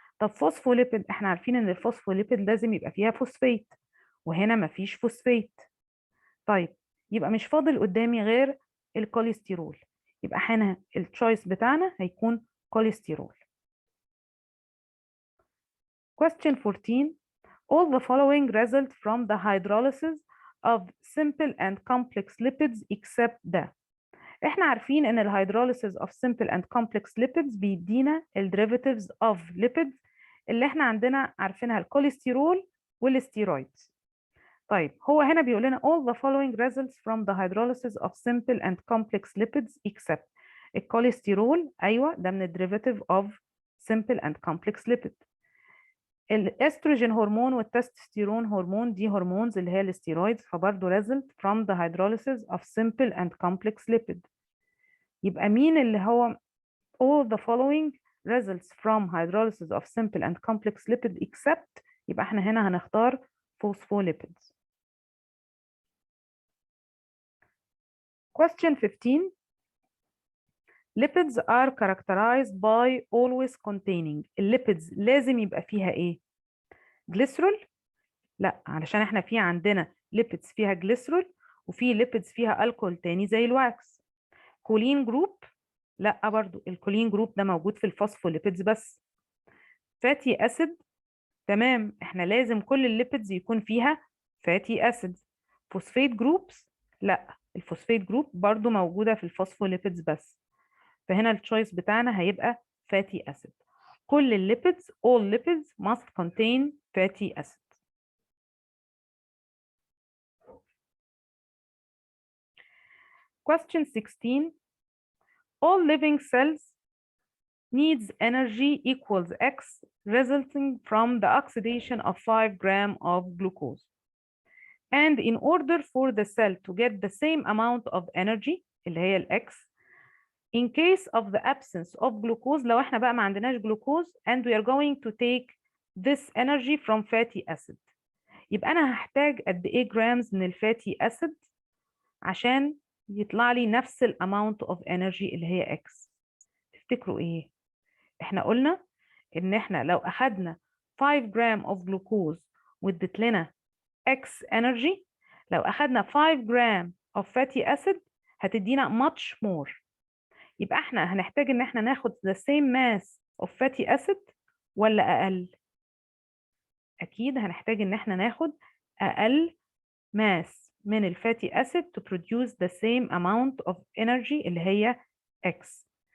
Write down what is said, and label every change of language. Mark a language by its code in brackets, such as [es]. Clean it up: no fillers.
[ar] طب فوسفوليبيد احنا عارفين ان الفوسفوليبيد لازم يبقى فيها فوسفيت، وهنا ما فيش فوسفيت. طيب يبقى مش فاضل قدامي غير الكوليسترول، يبقى هنا التشويس بتاعنا هيكون كوليسترول. [en] Question 14. All the following result from the hydrolysis of simple and complex lipids except ده. [ar] احنا عارفين ان الهيدروليسيس [en] of simple and complex lipids [ar] بيدينا الديريفاتيفز [en] of lipids [ar] اللي احنا عندنا عارفينها الكوليسترول والستيرويدز. طيب هو هنا بيقول لنا [en] all the following results from the hydrolysis of simple and complex lipids except الكوليسترول. [ar] ايوه ده من الديريفاتيف [en] of simple and complex lipid. [ar] الاستروجين هرمون والتستوستيرون هرمون دي هرمونز اللي هي الستيرويدز، فبرضه [en] result from the hydrolysis of simple and complex lipid. [ar] يبقى مين اللي هو [en] all the following results from hydrolysis of simple and complex lipid except، [ar] يبقى احنا هنا هنختار [en] phospholipids. Question 15. Lipids are characterized by always containing. [ar] الليبيدز لازم يبقى فيها ايه؟ جليسرول؟ لا، علشان احنا في عندنا ليبيدز فيها جليسرول وفي ليبيدز فيها الكحول تاني زي الواكس. كولين جروب؟ لا برضو، الكولين جروب ده موجود في الفوسفوليبيدز بس. فاتي اسيد؟ تمام، احنا لازم كل الليبيدز يكون فيها فاتي اسيد. فوسفيت جروبس؟ لا، الفوسفيت جروب برضو موجودة في الفوسفوليبيدز بس. فهنا التشويس بتاعنا هيبقى فاتي اسيد. كل الليبيدز [en] all lipids must contain fatty acid. Question 16. All living cells needs energy equals X resulting from the oxidation of 5 grams of glucose. And in order for the cell to get the same amount of energy [ar] اللي هي ال X [en] in case of the absence of glucose، [ar] لو احنا بقى ما عندناش [en] glucose and we are going to take this energy from fatty acid، [ar] يبقى أنا هحتاج قد إيه جرامز من الفاتي أسيد عشان يطلع لي نفس ال [en] amount of energy [ar] اللي هي X. تفتكروا إيه؟ إحنا قلنا إن إحنا لو أخدنا 5 جرام [en] of glucose [ar] وادت لنا X energy، لو أخدنا 5 جرام [en] of fatty acid [ar] هتدينا [en] much more. [ar] يبقى إحنا هنحتاج إن إحنا ناخد [en] the same mass of fatty acid [ar] ولا أقل؟ أكيد هنحتاج إن إحنا ناخد أقل mass من الفاتي acid [en] to produce the same amount of energy [ar] اللي هي X.